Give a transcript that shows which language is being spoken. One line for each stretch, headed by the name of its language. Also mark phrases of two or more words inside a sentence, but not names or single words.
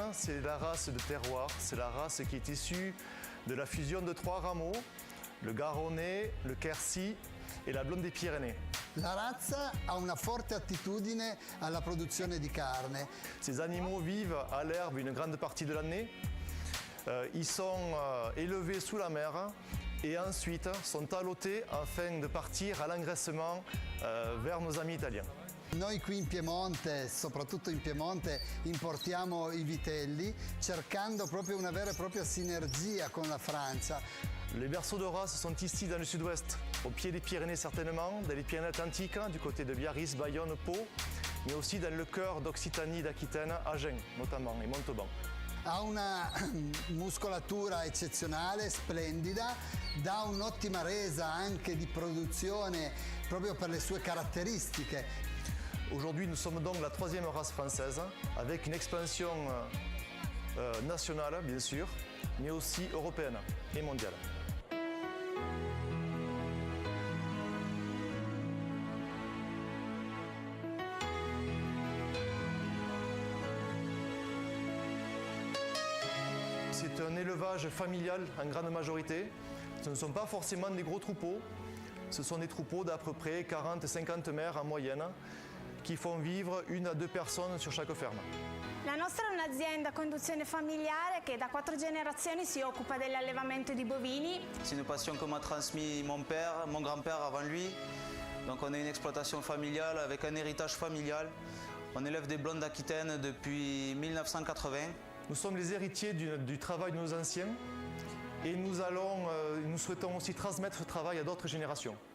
French: C'est la race de terroir, c'est la race qui est issue de la fusion de 3 rameaux, le Garonnais, le Quercy e la blonde des Pyrénées.
Italian: La razza ha una forte attitudine alla produzione di carne.
French: Ces animaux vivent à l'herbe une grande partie de l'année. Ils sont élevés sous la mer et ensuite sont allotés afin de partir à l'engraissement vers nos amis italiens.
Italian: Noi qui in Piemonte, soprattutto in Piemonte, importiamo i vitelli cercando proprio una vera e propria sinergia con la Francia.
French: Les berceaux de race sont ici dans le sud-ouest, au pied des Pyrénées certainement, dans les Pyrénées-Atlantiques, du côté de Biarritz, Bayonne, Pau, mais aussi dans le cœur d'Occitanie, d'Aquitaine, Agen notamment, et Montauban.
Italian: Ha una muscolatura eccezionale, splendida, dà un'ottima resa anche di produzione proprio per le sue caratteristiche.
French: Aujourd'hui, nous sommes donc la 3e race française, avec une expansion nationale, bien sûr, mais aussi européenne et mondiale. C'est un élevage familial en grande majorité. Ce ne sont pas forcément des gros troupeaux. Ce sont des troupeaux d'à peu près 40-50 mères en moyenne qui font vivre 1 à 2 personnes sur chaque ferme.
Italian: La nostra è un'azienda a conduzione familiare che da 4 generazioni si occupa dell'allevamento di bovini.
French: C'est une passion que m'a transmis mon père, mon grand-père avant lui. Donc on a une exploitation familiale avec un héritage familial. On élève des blondes d'Aquitaine depuis 1980. Nous sommes les héritiers du travail de nos anciens et nous souhaitons aussi transmettre ce travail à d'autres générations.